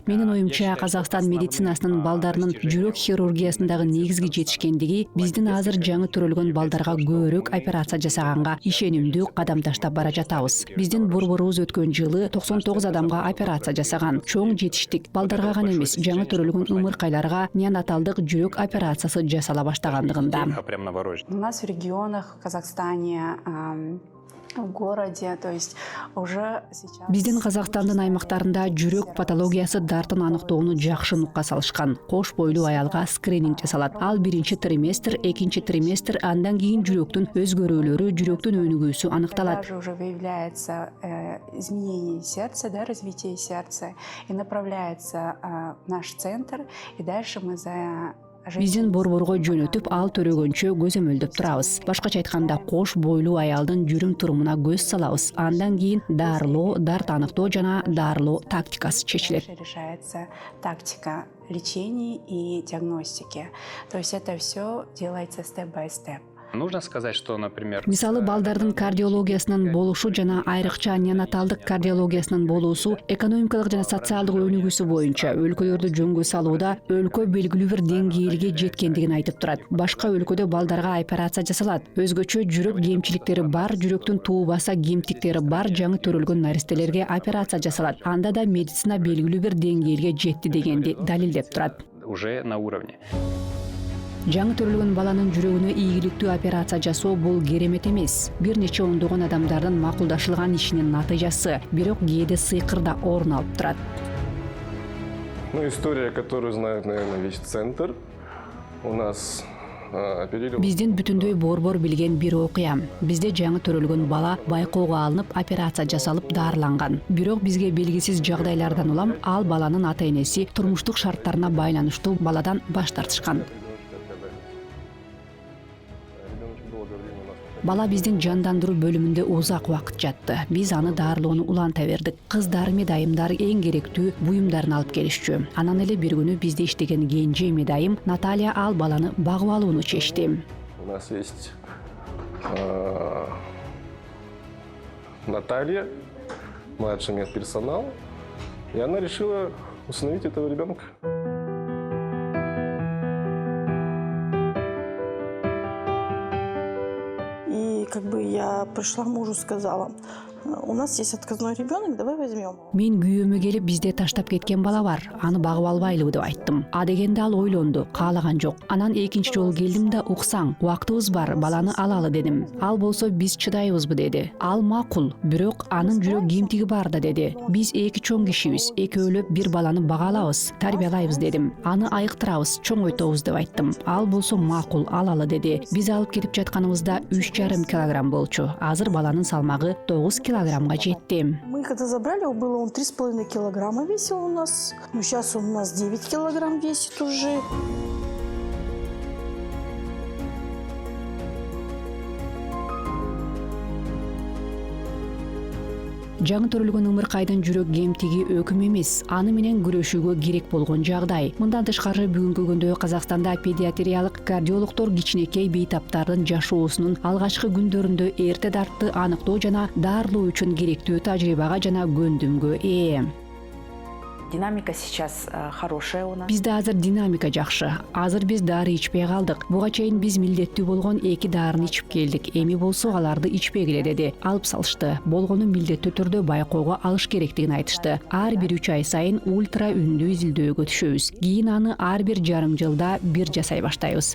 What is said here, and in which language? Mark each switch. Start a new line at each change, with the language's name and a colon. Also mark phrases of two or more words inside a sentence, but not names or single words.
Kyrgyz: Менин оюмча, Казакстан медицинасынын балдарынын жүрөк хирургиясындагы негизги жетишкендиги биздин азыр жаңы төрөлгөн балдарга көбүрөөк операция жасаганга ишенимдүү кадам таштап бара жатабыз. Биздин борборубуз өткөн жылы 99 адамга операция жасаган. Чоң жетиштик. Балдарга гана эмес, жаңы төрөлгөн ымыркайларга неонаталдык жүрөк операциясы жасала баштагандыгында.
Russian: Прямо новорожденных. У нас в регионах, в Казахстане, в городе, то есть уже сейчас...
Kyrgyz: Биздин Казакстандын аймактарында жүрөк патологиясы дартын аныктоону жакшы нукка салышкан. Кош бойлуу аялга скрининг жасалат. Ал биринчи триместр, экинчи триместр, андан кийин жүрөктүн өзгөрүүлөрү, жүрөктүн өнүгүүсү аныкталат.
Russian: Даже уже выявляется изменение сердца, да, развитие сердца, и направляется в наш центр, и дальше мы за...
Kyrgyz: Биздин борборго жөнөтүп, ал төрөгөнчө көзөмөлдөп турабыз. Башкача айтканда, кош бойлуу аялдын жүрүм турумуна көз салабыз. Андан кийин дарылоо, дарт аныктоо жана дарылоо тактикасы чечилет.
Russian: Решается тактика лечения и диагностики. То есть это все делается
English: step-by-step.
Russian: Нужно сказать, что, например...
Kyrgyz: Мисалы, балдардын кардиологиясынын болушу жана айрыкча неонаталдык кардиологиясынын болуусу экономикалык жана социалдык өнүгүүсү боюнча өлкөлөрдү жөнгө салууда өлкө белгилүү бир деңгээлге жеткендигин айтып турат. Башка өлкөдө балдарга операция жасалат. Өзгөчө жүрөк кемчиликтери бар, жүрөктүн туубаса кемтиктери бар жаңы төрөлгөн наристелерге операция жасалат. Анда да медицина белгилүү бир деңгээлге жетти дегенди далилдеп турат.
Russian: Уже на уровне.
Kyrgyz: Жаңы төрөлгөн баланын жүрөгүнө ийгиликтүү операция жасоо бул керемет эмес. Бир нече ондогон адамдардын макулдашылган ишинин натыйжасы, бирок кээде сыйкыр да орун алып турат.
Russian: Ну, история, которую знает, наверное, весь центр. У нас оперировали...
Kyrgyz: Биздин бүтүндөй борбор билген бир окуя. Бизде жаңы төрөлгөн бала байкоого алынып, операция жасалып дарыланган. Бирок бизге белгисиз жагдайлардан улам ал баланын ата-энеси турмуштук шарттарына байланыштуу баладан баш тартышкан. Бала биздин жандандыруу бөлүмүндө узак убакыт жатты. Биз аны дарылоону уланта бердик. Кыздар, медайымдар эң керектүү буюмдарын алып келишчү. Анан эле бир күнү бизде иштеген кенже медайым Наталья ал баланы багып алууну чечти.
Russian: У нас есть Наталья, младший медперсонал, и она решила усыновить этого ребенка. Как бы я пришла мужу, сказала: у нас есть отказной ребенок, давай возьмем.
Kyrgyz: Мен күйөөмө келип бизде таштап кеткен бала бар. Аны багып албайлыбы деп айттым. А дегенде ал ойлонду, каалаган жок. Анан экинчи жолу келдим да, уксаң, убактыбыз бар, баланы алалы дедим. Ал болсо биз чыдайбызбы деди. Ал макул, бирок анын жүрөк кемтиги бар да деди. Биз эки чоң кишибиз, экөөлөп бир баланы бага алабыз, тарбиялайбыз дедим. Аны айыктырабыз, чоңойтобуз деп айттым. Ал болсо макул, алалы деди. Биз алып кетип жатканыбызда 3,5 килограмм болчу. Азыр баланын салмагы 9 килограммга жетти.
Russian: Мы когда забрали, он 3,5 килограмма весил у нас. Ну, сейчас он у нас 9 килограмм весит уже.
Kyrgyz: Жаңы төрөлгөн ымыркайдын жүрөк кемтиги өкүм эмес, аны менен күрөшүүгө керек болгон жагдай. Мындан тышкары бүгүнкү күндө Казакстанда педиатриялык кардиологдор кичинекей бейтаптардын жашоосунун алгачкы күндөрүндө эрте дартты аныктоо жана дарылоо үчүн керектүү тажрыйбага жана көндүмгө ээ.
Russian: Динамика сейчас хорошая у нас.
Kyrgyz: Бизде азыр динамика жакшы. Азыр биз дары ичпей калдык. Буга чейин биз милдеттүү болгон 2 дарыны ичип келдик. Эми болсо аларды ичпегиле деди. Алып салышты. Болгону милдеттүү түрдө байкоого алыш керектигин айтышты. Ар бир 3 ай сайын ультра үндүү изилдөөгө түшөбүз. Кийин аны ар бир жарым жылда бир жасай баштайбыз.